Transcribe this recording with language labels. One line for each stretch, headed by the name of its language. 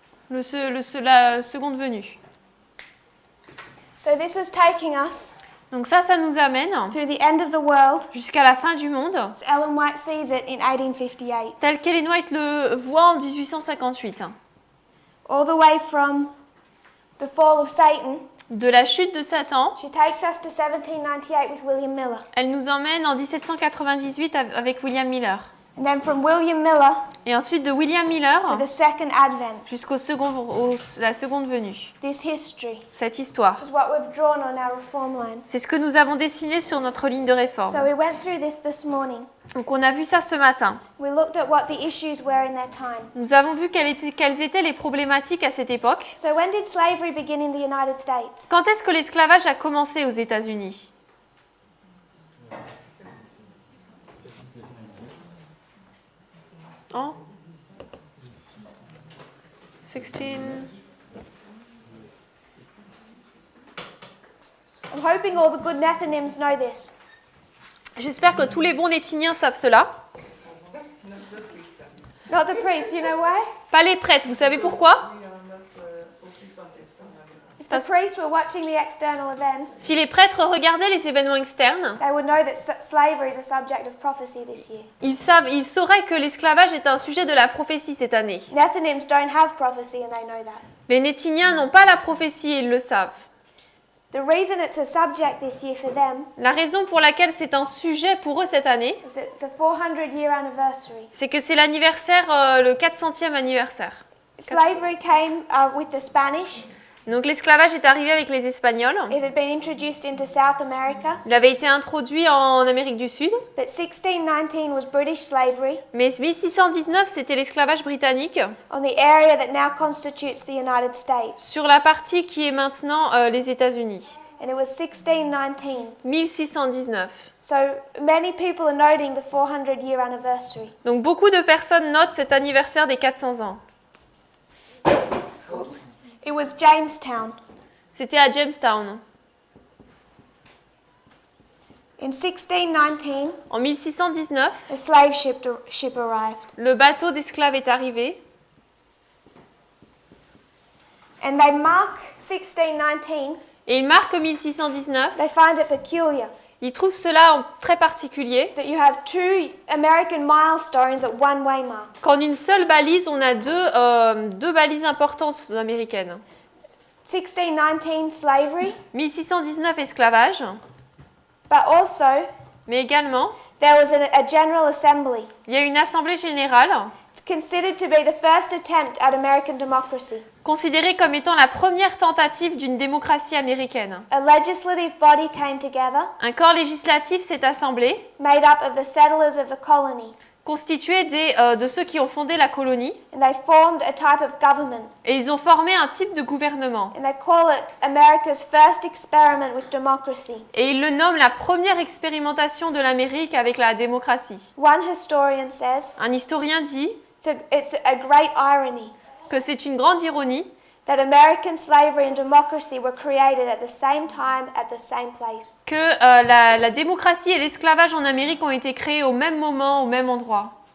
French: La seconde venue.
English: So this is taking us
French: Donc ça nous amène
English: through the end of the world,
French: jusqu'à la fin du monde,
English: as Ellen White sees it in 1858,
French: tel qu'Ellen White le voit en 1858.
English: all the way from the fall of Satan.
French: De la chute de Satan,
English: She takes us to 1798 with William Miller.
French: elle nous emmène en 1798 avec William Miller.
English: And then from William Miller
French: Et ensuite de William Miller
English: to the second advent,
French: jusqu'au la seconde venue.
English: this history
French: Cette histoire.
English: is what we've drawn on our reform line.
French: C'est ce que nous avons dessiné sur notre ligne de réforme.
English: So we went through this morning.
French: Donc on a vu ça ce matin.
English: We looked at what the issues were in their time.
French: Nous avons vu quelles étaient les problématiques à cette époque.
English: So when did slavery begin in the United States?
French: Quand est-ce que l'esclavage a commencé aux États-Unis? En 16...
English: I'm hoping all the good Nethinims know this.
French: J'espère que tous les bons Nétiniens savent cela.
English: Not the priests, you know why?
French: Pas les prêtres, vous savez pourquoi?
English: If the priests were watching the external events,
French: Si les prêtres regardaient les événements externes,
English: they would know that slavery is a subject of prophecy this year.
French: ils sauraient que l'esclavage est un sujet de la prophétie cette année.
English: Nethinims don't have prophecy and they know that.
French: Les Nétiniens n'ont pas la prophétie et ils le savent.
English: The reason it's a subject this year for them
French: La raison pour laquelle c'est un sujet pour eux cette année,
English: is that it's the 400-year anniversary.
French: c'est que c'est l'anniversaire, le 400e anniversaire.
English: Slavery came with the Spanish.
French: Donc l'esclavage est arrivé avec les Espagnols.
English: It had been introduced into South America.
French: Il avait été introduit en Amérique du Sud.
English: But 1619 was British slavery
French: Mais 1619, c'était l'esclavage britannique
English: on the area that now constitutes the United States.
French: sur la partie qui est maintenant les États-Unis.
English: And it was 1619.
French: 1619.
English: So many people are noting the 400-year anniversary.
French: Donc beaucoup de personnes notent cet anniversaire des 400 ans.
English: It was Jamestown.
French: C'était à Jamestown.
English: In 1619,
French: En 1619,
English: a slave ship arrived.
French: le bateau d'esclaves est arrivé.
English: And they mark 1619,
French: Et il marque 1619.
English: they find it peculiar
French: Il trouve cela très particulier.
English: that you have two American milestones at one waymark.
French: Qu'en une seule balise, on a deux balises importantes américaines.
English: 1619 slavery,
French: 1619 esclavage,
English: but also
French: mais également,
English: there was a General Assembly.
French: il y a une assemblée générale
English: It's considered to be the first attempt at American democracy.
French: considérée comme étant la première tentative d'une démocratie américaine.
English: A legislative body came together,
French: Un corps législatif s'est assemblé,
English: made up of the settlers of the colony,
French: constitué de ceux qui ont fondé la colonie,
English: and they formed a type of government.
French: et ils ont formé un type de gouvernement.
English: And they call it America's first experiment with democracy.
French: Et ils le nomment la première expérimentation de l'Amérique avec la démocratie.
English: One historian says
French: Un historien dit
English: it's a great irony
French: que c'est une grande ironie
English: that American slavery and democracy were created at the same time at the same place.
French: que la démocratie et l'esclavage en Amérique ont été créés au même moment, au même endroit.